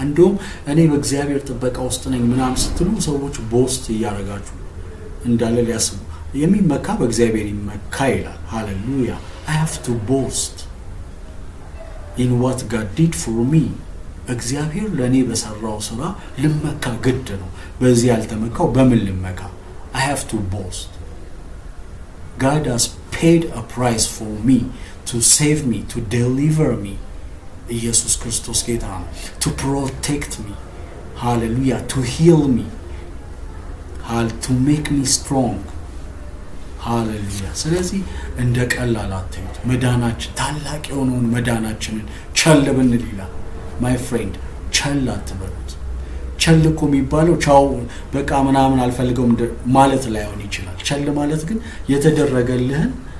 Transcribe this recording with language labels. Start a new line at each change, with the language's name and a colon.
Amharic: እንደውም እኔ በእግዚአብሔር ጥበቃ ውስጥ ነኝ ምናምን ስትሉ ሰዎች ቦስት እያደረጋችሁ እንዳለ ሊያስቡ። የሚመካ በእግዚአብሔር ይመካ ይላል። ሃሌሉያ!
English: I have to boast in what God did for me።
Amharic: እግዚአብሔር ለእኔ በሰራው ስራ ልመካ ግድ ነው። በዚህ ያልተመካው በምን ልመካ?
English: I have to boast. God has paid a price for me to save me, to deliver me.
Amharic: ኢየሱስ ክርስቶስ ጌታ ነው።
English: to protect me. hallelujah! to heal me. to make me strong. hallelujah!
Amharic: ስለዚህ እንደ ቀላል አትዩት። መዳናችን ታላቅ የሆነውን መዳናችንን ቸል ብንል ይላል። my friend ቸል አትበሉት። ቸል እኮ የሚባለው ቻው በቃ ምናምን አልፈልገውም ማለት ላይሆን ይችላል። ቸል ማለት ግን የተደረገልህን